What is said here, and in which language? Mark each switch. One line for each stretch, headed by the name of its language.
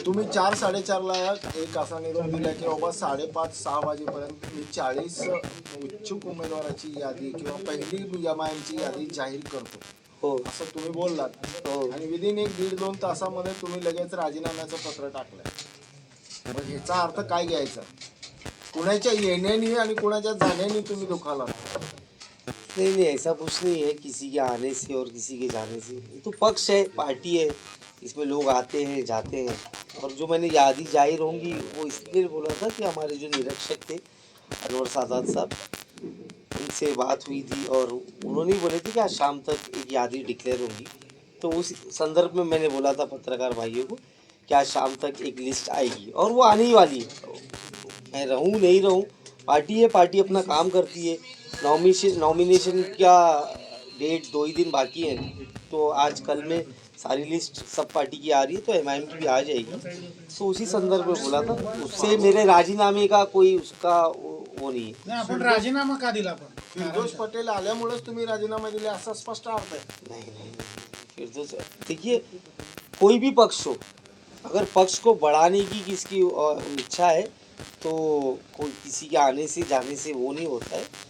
Marathi: तुम्ही 4 साडेचारला एक असा निरोप दिला की बाबा 5:30-6 वाजेपर्यंत मी 40 इच्छुक उमेदवाराची यादी किंवा पहिली एमआयएमची यादी जाहीर करतो, हो असं तुम्ही बोललात. हो. आणि विदिन 1-1.5-2 तासामध्ये तुम्ही लगेच राजीनाम्याचं पत्र टाकलंय. मग ह्याचा अर्थ काय घ्यायचा? कुणाच्या येण्यानी आणि कुणाच्या जाण्यानी तुम्ही दुखालात?
Hindi: नहीं नहीं ऐसा कुछ नहीं है किसी के आने से और किसी के जाने से. ये तो पक्ष है, पार्टी है, इसमें लोग आते हैं जाते हैं. और जो मैंने यादी जाहिर होंगी वो इसलिए बोला था कि हमारे जो निरीक्षक थे अनवर सादात साहब, उनसे बात हुई थी और उन्होंने बोले थे कि आज शाम तक एक यादी डिक्लेयर होगी. तो उस संदर्भ में मैंने बोला था पत्रकार भाइयों को कि आज शाम तक एक लिस्ट आएगी और वो आने ही वाली है. मैं रहूँ नहीं रहूँ, पार्टी है, पार्टी अपना काम करती है. नॉमिनेशन का डेट 2 ही दिन बाकी है, तो आज कल में सारी लिस्ट सब पार्टी की आ रही है, तो एमआईएम की भी आ जाएगी. तो उसी संदर्भ में बोला था. उससे मेरे राजीनामे का कोई उसका वो नहीं है.
Marathi: आपण राजीनामा का दिला? पण फिरदोस पटेल आल्यामुळेच तुम्ही राजीनामा दिले असा स्पष्ट अर्थ आहे.
Hindi: नहीं फिरदौस, देखिए कोई भी पक्ष हो, अगर पक्ष को बढ़ाने की किसकी इच्छा है तो कोई किसी के आने से जाने से वो नहीं होता है.